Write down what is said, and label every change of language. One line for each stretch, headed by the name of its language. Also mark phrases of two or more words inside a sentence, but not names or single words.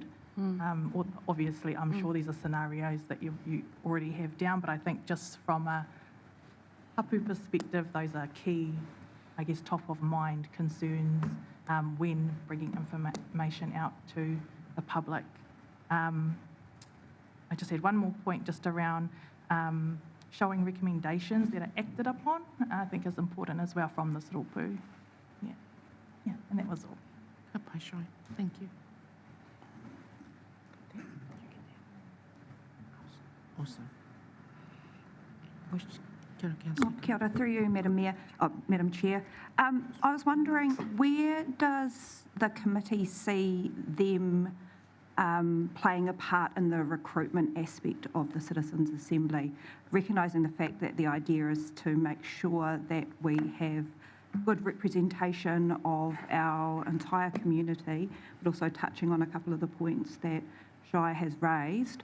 English: Obviously, I'm sure these are scenarios that you already have down, but I think just from a hapu perspective, those are key, I guess, top of mind concerns when bringing information out to the public. I just had one more point just around showing recommendations that are acted upon, I think is important as well from this rōpū. Yeah, and that was all.
Māori: Ka pai,
English: Shaun. Thank you. Awesome.
Māori: Kia ora, Councillor. Kia ora,
English: through you, Madam Chair. I was wondering, where does the committee see them playing a part in the recruitment aspect of the Citizens' Assembly, recognising the fact that the idea is to make sure that we have good representation of our entire community, but also touching on a couple of the points that Shai has raised.